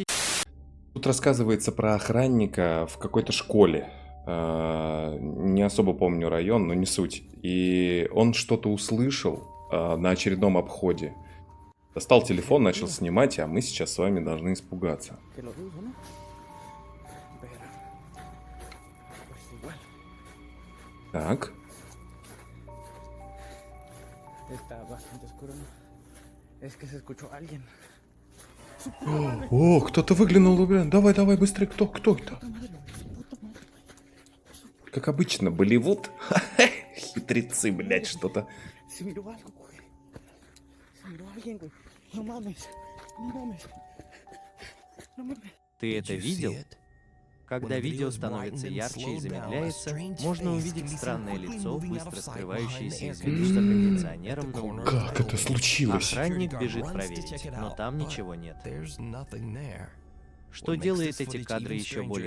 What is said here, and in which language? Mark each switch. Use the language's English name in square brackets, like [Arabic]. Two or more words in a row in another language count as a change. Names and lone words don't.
[Russian] Тут рассказывается про охранника в какой-то школе. Не особо помню район, но не суть. И он что-то услышал на очередном обходе. Достал телефон, начал снимать, а мы сейчас с вами должны испугаться. [Spanish] que lo dudo, ¿no? Pero, pues igual, [Russian] Так. [Spanish] está bastante oscuro, ¿no? Es que se escuchó a alguien. [Russian] О, кто-то выглянул, блин. Давай, давай, быстрее. Кто это? Как обычно, Болливуд. Хитрецы, блядь, что-то. [Spanish] Se miró algo, güey. Se miró alguien, güey. No mames. No mames. No mames. [Russian] ты это видел? Когда видео становится ярче и замедляется, можно увидеть странное лицо, быстро скрывающееся из виду за кондиционером на улице. Как это случилось? Охранник бежит проверить, но там ничего нет. Что делает эти кадры еще более